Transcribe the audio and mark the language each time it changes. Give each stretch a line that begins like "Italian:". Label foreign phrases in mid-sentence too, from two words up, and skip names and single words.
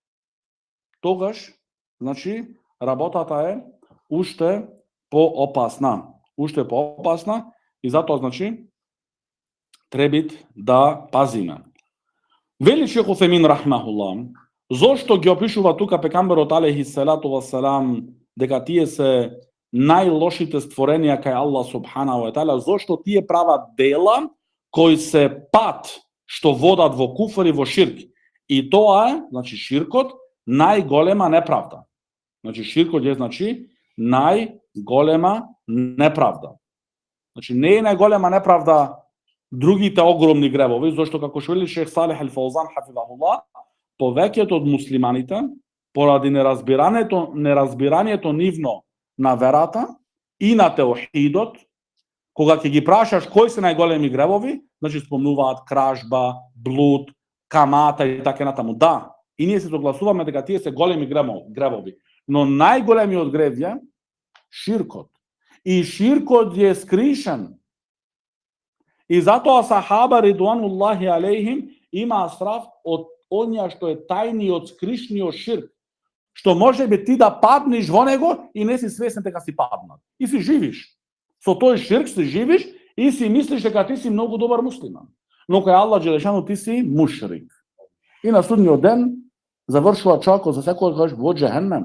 Macedonian: Тогаш значи работата е уште поопасна. Уште поопасна и затоа значи треба да пазиме. Вели шейх Усаймин рахмахуллах, зошто ги опишува тука пекамберот
Arabic: عليه الصلاة والسلام
Macedonian: дека тие се најлошите створенија кај
Arabic: الله سبحانه وتعالى,
Macedonian: зошто тие прават дела кои се пат што водат во куфр и во ширк. И тоа е, значи ширкот, најголема неправда. Значи ширкот е значи најголема неправда. Значи не е најголема неправда другите огромни гребови, зашто како што вели шейх Салих ал-Фаузан хафизахуллах, повеќето од муслиманите поради неразбирањето нивно на верата и на теохидот, кога ќе ги прашаш кои се најголеми гребови, значи спомнуваат кражба, блуд, камата и така натаму. Да, и ние се согласуваме дека тие се големи гребови, но најголемиот греб е ширкот. И ширкот е скришен. И затоа сахаба
Arabic: رضوان الله عليهم
Macedonian: има страф од онја што е тајниот скришниот ширк, што може би ти да паднеш во него и не си свесен дека си паднат. И си живиш. Со тој ширк си живиш и си мислиш дека ти си многу добар муслиман. Но кај
Arabic: الله جل شأنه
Macedonian: ти си мушрик. И на судниот ден завршува човекот за секојаш во џехенем.